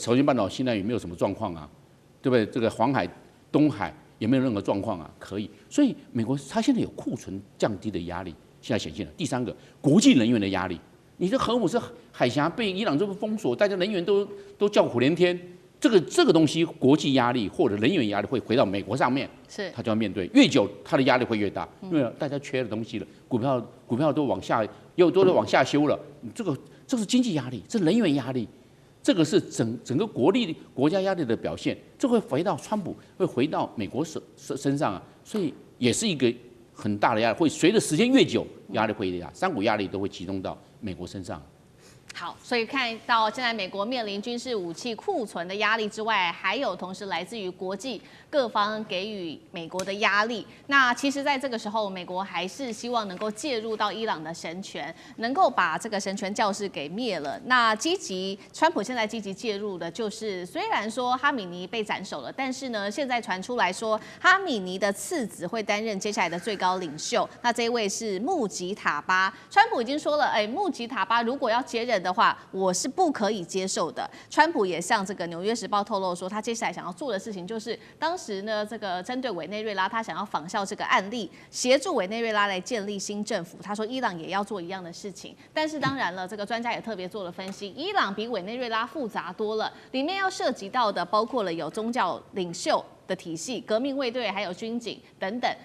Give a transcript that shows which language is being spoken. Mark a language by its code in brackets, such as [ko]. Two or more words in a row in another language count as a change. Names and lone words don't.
[zh] 朝鮮半島現在也沒有什麼狀況啊，对不對？這個黃海、東海也沒有任何狀況啊，可以。所以美國它現在有庫存降低的壓力，現在顯現了。第3個，國際能源的壓力，你的核武是海峽被伊朗這麼封鎖，大家能源都叫苦連天。這個東西，國際壓力或者能源壓力会回到美國上面，它就要面对。越久，它的压力会越大，因為大家缺的東西了，股票都往下，又都往下修了，這是經濟壓力，這是能源壓力，這個是整個國家壓力的表現，這會回到川普，會回到美國身上啊，所以也是一個很大的壓力，會隨着時間越久，壓力会越大，3股壓力都會集中到美國身上。好，所以看到现在美国面臨軍事武器庫存的壓力之外，還有同時來自於國際各方給予美國的壓力。那其實在這個時候，美國還是希望能夠介入到伊朗的神權，能夠把這個神權教士給滅了。那川普現在積極介入的就是，雖然說哈米尼被斬首了，但是呢，現在傳出來說哈米尼的次子會擔任接下來的最高領袖。那這一位是穆吉塔巴，川普已經說了，穆吉塔巴如果要接任的話，我是不可以接受的。川普也向這個《紐約時報》透露說，他接下來想要做的事情就是，當時呢，這個針對委內瑞拉，他想要仿效這個案例，協助委內瑞拉來建立新政府。他說，伊朗也要做一樣的事情。但是當然了，這個專家也特別做了分析，伊朗比委內瑞拉複雜多了，裡面要涉及到的包括了有宗教領袖的體系、革命衛隊，還有軍警等等。